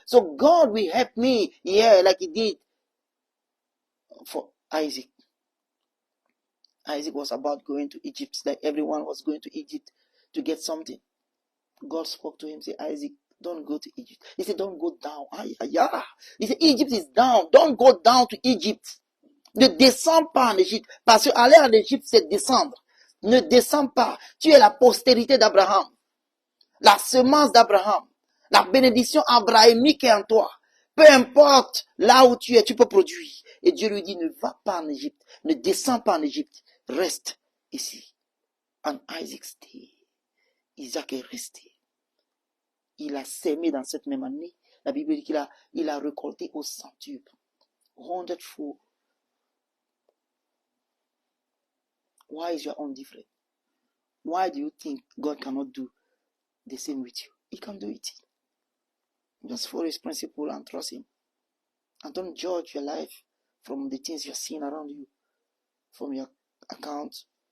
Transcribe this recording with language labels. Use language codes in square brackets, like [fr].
[en] So God will help me here like he did for Isaac. Isaac was about going to Egypt, like everyone was going to Egypt to get something. God spoke to him, said, Isaac, don't go to Egypt. He said, don't go down. He said, Egypt is down. Don't go down to Egypt. [fr] Ne descends pas en Égypte. Parce que aller en Égypte, c'est descendre. Ne descends pas. Tu es la postérité d'Abraham. La semence d'Abraham. La bénédiction abrahamique est en toi. Peu importe là où tu es, tu peux produire. Et Dieu lui dit, ne va pas en Égypte. Ne descends pas en Égypte. Reste ici. [en] And Isaac stayed. [fr] Isaac est resté. Il a sémé dans cette même année. La Bible dit qu'il a récolté au centuple. [en] 100-fold. Why is your own different? Why do you think God cannot do the same with you? He can do it. Just follow his principle and trust him. And don't judge your life from the things you're seeing around you, from your account.